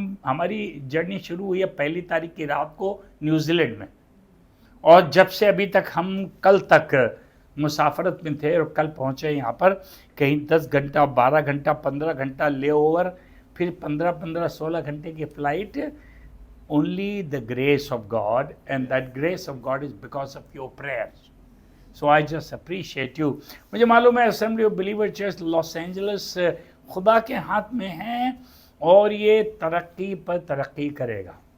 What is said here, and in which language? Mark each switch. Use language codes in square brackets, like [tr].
[hi] हमारी जर्नी शुरू हुई है 1 तारीख की रात को न्यूजीलैंड में, और जब से अभी तक हम कल तक मुसाफरत में थे और कल पहुँचे यहाँ पर। कहीं 10 घंटा, 12 घंटा, 15 घंटा ले ओवर, फिर 15-16 घंटे की flight. [en] Only the grace of God, and that grace of God is because of your prayers. So I just appreciate you. [hi] मुझे मालूम है assembly of believer church Los Angeles खुदा के हाथ में है और ये तरक्की पर तरक्की करेगा।